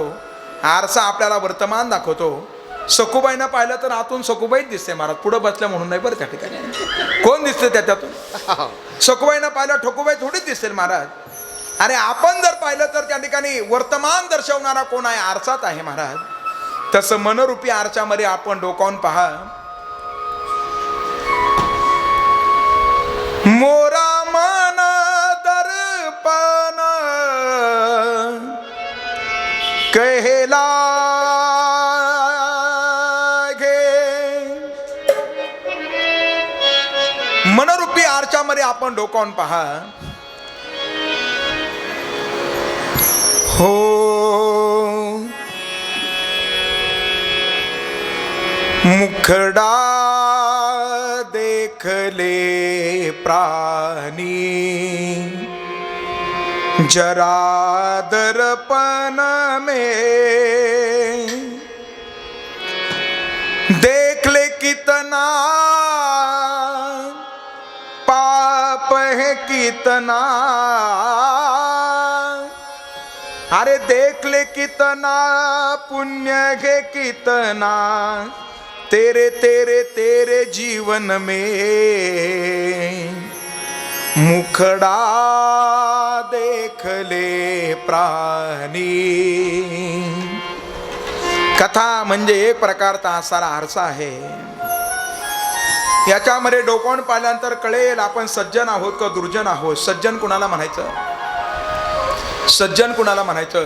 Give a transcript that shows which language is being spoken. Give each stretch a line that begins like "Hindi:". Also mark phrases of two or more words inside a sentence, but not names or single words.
Marathi: आरसा आपल्याला वर्तमान दाखवतो. सखूबाईनं पाहिलं तर आतून सखूबाईच दिसते महाराज, पुढं बसल्या म्हणून नाही बरं. त्या ठिकाणी कोण दिसते त्याच्यातून? सखूबाईनं पाहिलं ठोकूबाई थोडीच दिसेल महाराज. अरे आपण जर पाहिलं तर त्या ठिकाणी वर्तमान दर्शवणारा कोण आहे? आरसाच आहे महाराज. तसं मनरूपी आरशामध्ये आपण डोकावून पहा.
Hindi: मोरा मन दर्पण कहेला
Marathi: मनरूपी आरशामध्ये आपण डोकावून पहा.
Hindi: हो मुखडा देखले प्राणी जरा दर्पण में देख ले कितना पाप है कितना. अरे देख ले कितना पुण्य है कितना तेरे तेरे तेरे जीवन में. मुखडा देख ले प्राणी.
Marathi: कथा म्हणजे एक प्रकारचा आसारा आरसा आहे. याच्यामध्ये डोकावून पाहिल्यानंतर कळेल आपण सज्जन आहोत का दुर्जन आहोत. सज्जन कुणाला म्हणायचं? सज्जन कुणाला म्हणायचं?